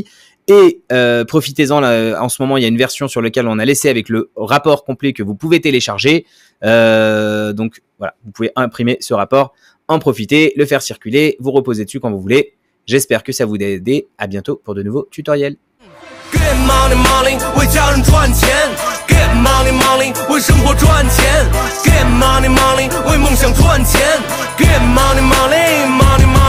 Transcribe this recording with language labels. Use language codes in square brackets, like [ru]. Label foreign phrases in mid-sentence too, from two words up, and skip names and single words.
[fr] Et profitez-en, en ce moment, il y a une version sur laquelle on a laissé avec le rapport complet que vous pouvez télécharger. Donc voilà, vous pouvez imprimer ce rapport, en profiter, le faire circuler, vous reposer dessus quand vous voulez. J'espère que ça vous a aidé. À bientôt pour de nouveaux tutoriels. [en] Get money money [zh] 为家人赚钱 [en] Get money money [zh] 为生活赚钱 [en] Get money money [zh] 为梦想赚钱 [en] Get money money money